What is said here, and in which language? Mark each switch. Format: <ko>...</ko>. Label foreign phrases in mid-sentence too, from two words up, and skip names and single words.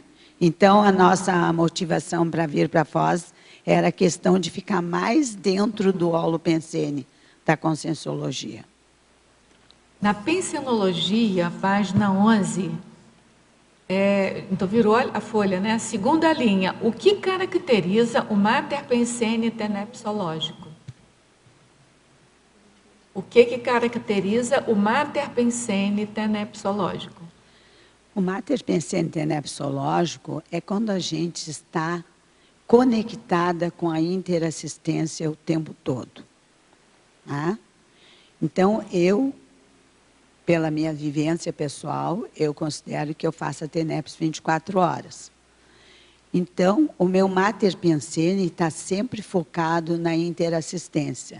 <pt>Então, a nossa motivação para vir para Foz era a questão de ficar mais dentro do holopensene, da conscienciologia. Na pensinologia, página 11, então virou a folha, né? Segunda linha, o que caracteriza o mater pensene tenepsológico? O que caracteriza o mater pensene tenepsológico? O mater pensene tenepsológico é quando a gente está conectada com a interassistência o tempo todo. Tá? Então, pela minha vivência pessoal, eu considero que eu faço a TENEPS 24 horas. Então, o meu mater pensene está sempre focado na interassistência.</pt>